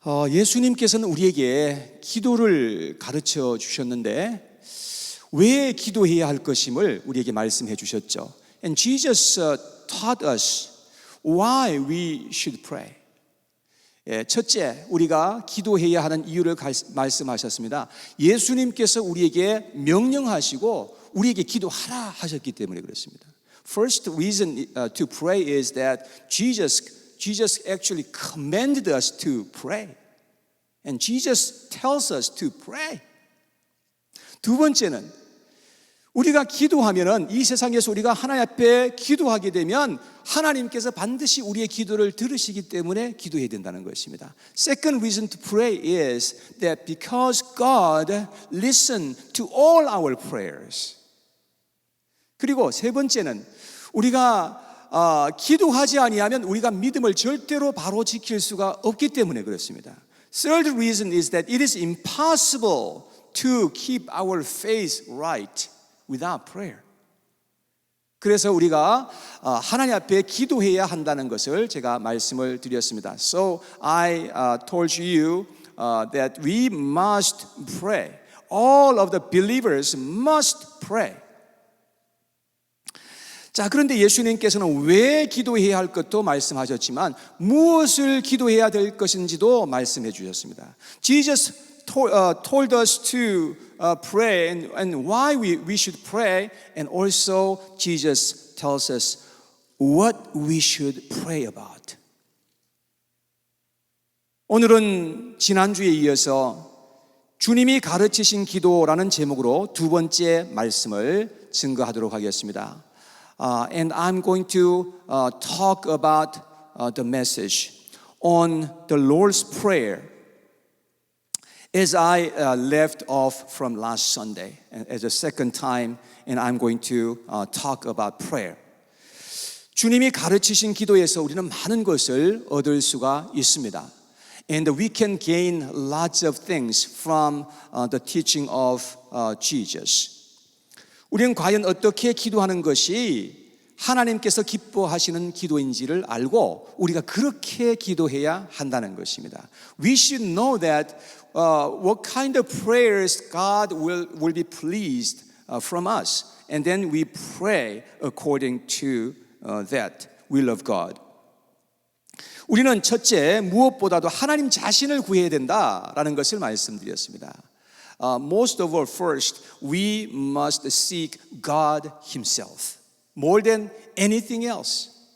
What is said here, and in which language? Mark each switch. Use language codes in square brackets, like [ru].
[ko] 예수님께서는 우리에게 기도를 가르쳐 주셨는데 왜 기도해야 할 것임을 우리에게 말씀해 주셨죠. [en] And Jesus taught us why we should pray. [ko] 첫째, 우리가 기도해야 하는 이유를 말씀하셨습니다. 예수님께서 우리에게 명령하시고 우리에게 기도하라 하셨기 때문에 그렇습니다. [en] First reason to pray is that Jesus actually commanded us to pray. And Jesus tells us to pray. [ko] 두 번째는 우리가 기도하면은 이 세상에서 우리가 하나님 앞에 기도하게 되면 하나님께서 반드시 우리의 기도를 들으시기 때문에 기도해야 된다는 것입니다. [en] Second reason to pray is that because God listens to all our prayers. [ko] 그리고 세 번째는 우리가 기도하지 아니하면 우리가 믿음을 절대로 바로 지킬 수가 없기 때문에 그렇습니다. [en] Third reason is that it is impossible to keep our faith right without prayer. [ko] 그래서 우리가 하나님 앞에 기도해야 한다는 것을 제가 말씀을 드렸습니다. [en] So I told you that we must pray. All of the believers must pray. [ko] 자, 그런데 예수님께서는 왜 기도해야 할 것도 말씀하셨지만 무엇을 기도해야 될 것인지도 말씀해 주셨습니다. [en] Jesus told us to pray and why we should pray, and also Jesus tells us what we should pray about. [ko] 오늘은 지난주에 이어서 주님이 가르치신 기도라는 제목으로 두 번째 말씀을 증거하도록 하겠습니다. [en] And I'm going to talk about the message on the Lord's Prayer as I left off from last Sunday as a second time, and I'm going to talk about prayer. [ko] 주님이 가르치신 기도에서 우리는 많은 것을 얻을 수가 있습니다. [en] And we can gain lots of things from the teaching of Jesus. [ko] 우리는 과연 어떻게 기도하는 것이 하나님께서 기뻐하시는 기도인지를 알고 우리가 그렇게 기도해야 한다는 것입니다. [en] We should know that what kind of prayers God will be pleased from us, and then we pray according to that will of God. [ko] 우리는 첫째 무엇보다도 하나님 자신을 구해야 된다라는 것을 말씀드렸습니다. [en] Most of all, first, we must seek God Himself more than anything else.